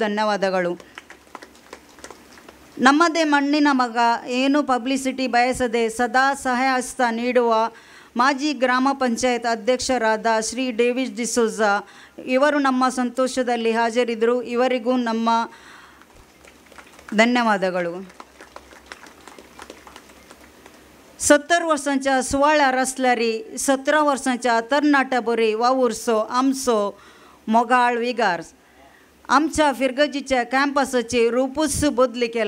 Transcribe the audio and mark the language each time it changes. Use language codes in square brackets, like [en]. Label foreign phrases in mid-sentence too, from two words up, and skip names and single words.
[kn] ಇವರಿಗೂ ಧನ್ಯವಾದಗಳು. ನಮ್ಮದೇ ಮಣ್ಣಿನ ಮಗ, ಏನು ಪಬ್ಲಿಸಿಟಿ ಬಯಸದೆ ಸದಾ ಸಹಾಯ ಹಸ್ತ ನೀಡುವ ಮಾಜಿ ಗ್ರಾಮ ಪಂಚಾಯತ್ ಅಧ್ಯಕ್ಷರಾದ ಶ್ರೀ ಡೇವಿಡ್ ಡಿಸೋಜಾ ಇವರು ನಮ್ಮ ಸಂತೋಷದಲ್ಲಿ ಹಾಜರಿದ್ದರು. ಇವರಿಗೂ ನಮ್ಮ धन्यवादಗಳು. [kok] 70 वर्सांच्या सुवाळ्या रचल्यारी 17 वर्सांच्या तरणाट्याबरी वावुरसो आमचो मोगाळ विगार आमच्या फिरगजीच्या कॅम्पसाची रूपूच बदली केला.